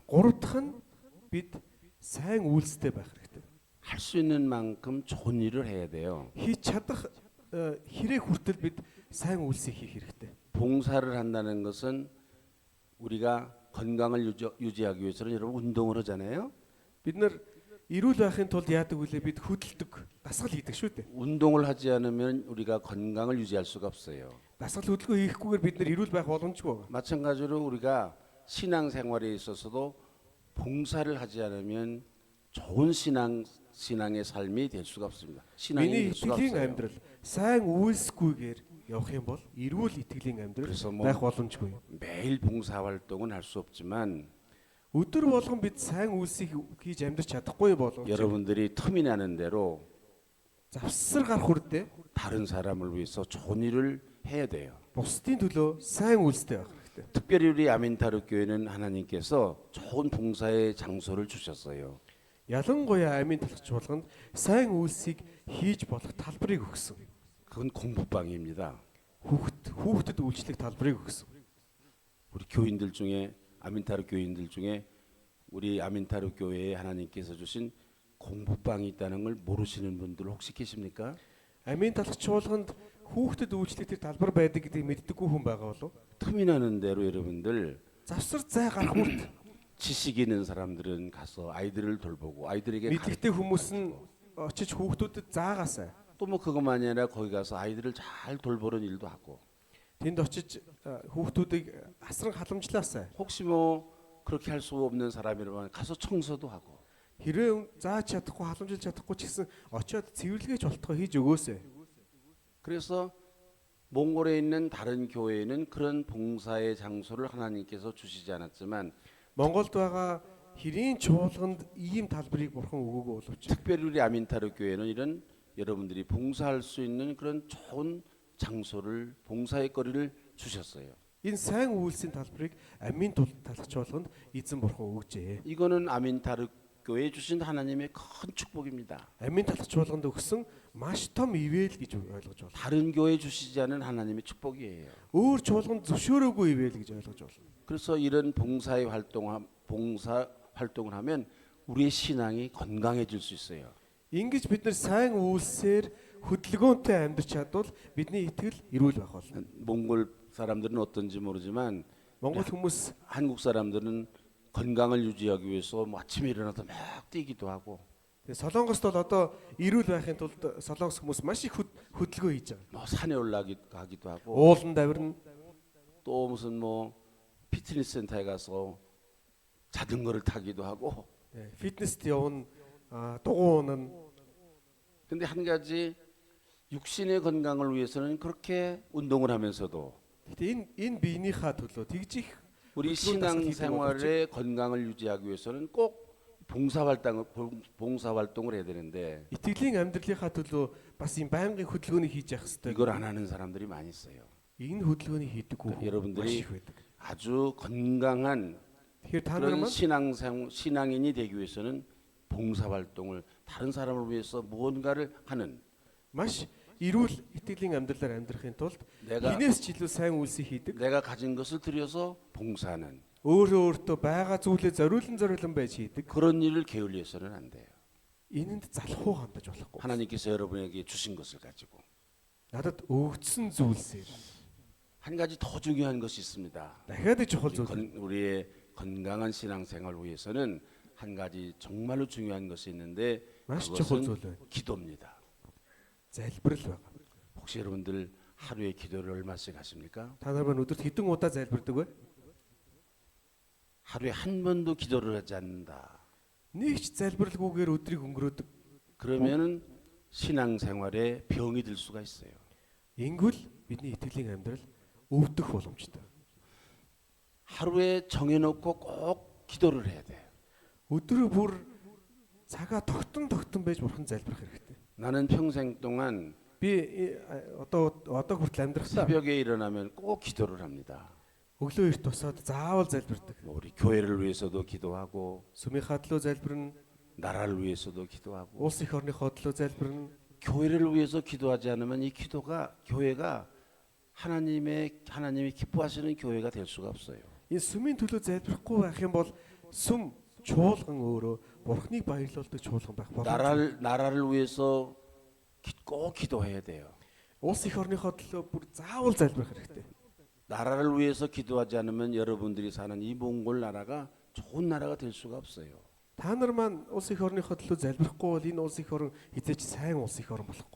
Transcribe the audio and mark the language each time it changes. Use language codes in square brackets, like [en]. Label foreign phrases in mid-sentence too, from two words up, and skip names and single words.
[mn] Гурав дахь нь бид сайн үйлстэй байх хэрэгтэй. [ko] 할 수 있는 만큼 좋은 일을 해야 돼요. [mn] Хийж чадах хэрэг хүртэл бид сайн үйлсийг хийх хэрэгтэй. [ko] 봉사를 한다는 것은 우리가 건강을 유지하기 위해서는 여러분 운동을 하잖아요. [mn] Бид нар эрүүл байхын тулд яадаг вүлээ бид хөдөлдөг, дасгал хийдэг шүү дээ. [ko] 운동을 하지 않으면 우리가 건강을 유지할 수가 없어요. [mn] Дасгал хөдөлгөөн хийхгүйгээр бид нар эрүүл байх боломжгүй байна. [ko] 마찬가지로 우리가 신앙생활에 있어서도 봉사를 하지 않으면 좋은 신앙의 삶이 될 수가 없습니다. 신앙이 [mn] Миний [ko] 될 수가 [mn] итгэлийн [ko] 없어요. [mn] амьдрал сайн үйлсгүйгээр явах юм бол эрүүл итгэлийн амьдрал [ko] 그래서 뭐 [mn] байх боломжгүй. [ko] 매일 봉사 활동은 할 수 없지만 [mn] Өдөр болгон бид сайн үйлсийг хийж амьдрч чадахгүй боловч [ko] 여러분들이 틈이 나는 대로 [mn] завсар гарах хүрдээ [ko] 다른 사람을 위해서 좋은 일을 해야 돼요. [mn] бусдын төлөө сайн үйлстэй байх хэрэгтэй. [ko] 특별히 우리 아민타르 교회는 하나님께서 좋은 봉사의 장소를 주셨어요. [mn] Ялангуяа амийн талхч болгонд сайн үйлсийг хийж болох талбарыг өгсөн. [ko] 그건 공부방입니다. [mn] Хүүхдэд үйлчлэх талбарыг өгсөн. [ko] 우리 교인들 중에 아민타르 교인들 중에 우리 아민타르 교회에 하나님께서 주신 공부방이 있다는 걸 모르시는 분들 혹시 계십니까? [mn] Амийн талхч болгонд хүүхдэд үйлчлэх тэр талбар байдаг гэдгийг мэддэггүй хүн байгаа болов? [ko] 틈이 나는 대로 여러분들 [mn] Завсар зай гарах хүрд [ko] 지식 있는 사람들은 가서 아이들을 돌보고 아이들에게 [mn] мэдлэгтэй хүмүүс нь очиж хүүхдүүдэд заагаасай. [ko] 또 뭐 그것만이 아니라 거기 가서 아이들을 잘 돌보는 일도 하고 [mn] Тэнд очиж хүүхдүүдийг асран халамжлаасай. [ko] 혹시 뭐 그렇게 할 수 없는 사람이라면 가서 청소도 하고 [mn] Хэрвээ зааж чадахгүй халамжилж чадахгүй ч гэсэн очиод цэвэрлэгэж болтгоо хийж өгөөсэй. [ko] 그래서 몽골에 있는 다른 교회에는 그런 봉사의 장소를 하나님께서 주시지 않았지만 [mn] Монголд байгаа хэрийн чуулганд ийм талбарыг бурхан өгөөгүй боловч [ko] 특별히 우리 아민타르 교회는 이런 여러분들이 봉사할 수 있는 그런 좋은 장소를 봉사의 거리를 주셨어요. [mn] энэ сайн үйлсийн талбарыг амийн талхч болгонд эзэн бурхан өгжээ. [ko] 이거는 아민타르 교회에 주신 하나님의 큰 축복입니다. [mn] Амийн талхч болгонд өгсөн маш том ивэл гэж ойлгож байна. [ko] 다른 교회에 주시지 않은 하나님의 축복이에요. [mn] Өөр чуулганд зөвшөөрөөгүй ивэл гэж ойлгож байна. [ko] 그래서 이런 봉사 활동을 하면 우리의 신앙이 건강해질 수 있어요. [mn] Ингэж бид нар сайн үйлсээр хөдөлгөөнтэй амьдрч чадвал бидний итгэл эрүүл байх болно. [ko] 몽골 사람들은 어떤지 모르지만 [mn] Монгол хүмүүс [ko] 한국 사람들은 건강을 유지하기 위해서 뭐 아침에 일어나서 막 뛰기도 하고 [mn] Солонгост бол одоо эрүүл байхын тулд солонгос хүмүүс маш их хөдөлгөөн хийж байгаа. [ko] 뭐 산에 올라가기도 하고 [mn] Ууланд авирна, [ko] 또 무슨 뭐 피트니스 센터에 가서 자전거를 타기도 하고. [mn] фитнест явна, дугуй унана. [ko] 근데 한 가지 육신의 건강을 위해서는 그렇게 운동을 하면서도 [mn] Гэтэ энэ биенийхээ төлөө тэгж их [ko] 우리 신앙생활의 건강을 유지하기 위해서는 꼭 봉사활동을 해야 되는데 [mn] 이тгэлийн амьдралынхаа төлөө бас юм байнгын хөдөлгөөнийг хийж явах хэрэгтэй. [ko] 이걸 안 하는 사람들이 많이 있어요. [mn] Энэ хөдөлгөөнийг хийдэггүй хүмүүс [ko] 여러분들이 [mn] маш их байдаг. [ko] 아주 건강한 [mn] Тэгэхээр та нар [ko] 그런 [mn] маань [ko] 신앙인이 되기 위해서는 봉사활동을 다른 사람을 위해서 무언가를 하는 [mn] маш эрүүл итгэлийн амьдралаар амьдрахын тулд [ko] 내가 [mn] хинээс ч илүү сайн үйлсийг хийдэг. [ko] 내가 가진 것을 들여서 봉사하는 [mn] Өөртөө байгаа зүйлээ зориулан байж хийдэг. [ko] 그런 일을 게을리해서는 안 돼요. [mn] Энэнд залхуу хандаж болохгүй. [ko] 하나님께서 여러분에게 주신 것을 가지고 [mn] Надад өгдсөн зүйлсээр [ko] 한 가지 더 중요한 것이 있습니다. [mn] дахиад чухал зүйл. [ko] 우리의 건강한 신앙생활 위해서는 한 가지 정말로 중요한 것이 있는데 [mn] маш чухал зүйл [ko] 그것은 [mn] байна. [ko] 기도입니다. [mn] Залбирал байгаа. [ko] 혹시 여러분들 하루에 기도를 얼마씩 하십니까? [mn] Та нар маань өдөрт хэдэн удаа залбирдаг вэ? [ko] 하루에 한 번도 기도를 하지 않는다. [mn] Нэг ч залбиралгүйгээр өдрийг өнгөрөөдөг. [ko] 그러면은 신앙생활에 병이 들 수가 있어요. [mn] Ингэвэл бидний итгэлийн амьдрал өвдөх боломжтой. [ko] 하루에 정해놓고 꼭 기도를 해야 돼요. [mn] Өдрөө бүр цагаа тогтон байж бурхан залбирах хэрэгтэй. [ko] 나는 평생 동안 [mn] Би одоо хүртэл амьдрахлаа [ko] 새벽에 일어나면 꼭 기도를 합니다. [mn] өглөө эрт тусаад заавал залбирдаг. [ko] 뭐 우리 교회를 위해서도 기도하고 [mn] Сүмийнхаа төлөө залбирна, [ko] 나라를 위해서도 기도하고 [mn] улс их орныхоо төлөө залбирна. [ko] 교회를 위해서 기도하지 않으면 이 기도가 교회가 하나님이 기뻐하시는 교회가 될 수가 없어요. [mn] Энэ сүмийн төлөө залбирахгүй байх юм бол сүм чуулган өөрөө бурхныг баярлуулдаг чуулган байх боломжтой. [ko] 나라를 위해서 꼭 기도해야 돼요. [mn] Улс их орныхоо төлөө бүр заавал залбирах хэрэгтэй. [ko] 나라를 위해서 기도하지 않으면 여러분들이 사는 이 몽골 나라가 좋은 나라가 될 수가 없어요. [mn] Та нар маань улс их орныхоо төлөө залбирахгүй бол энэ улс их орн хизээч сайн улс их орн болохгүй.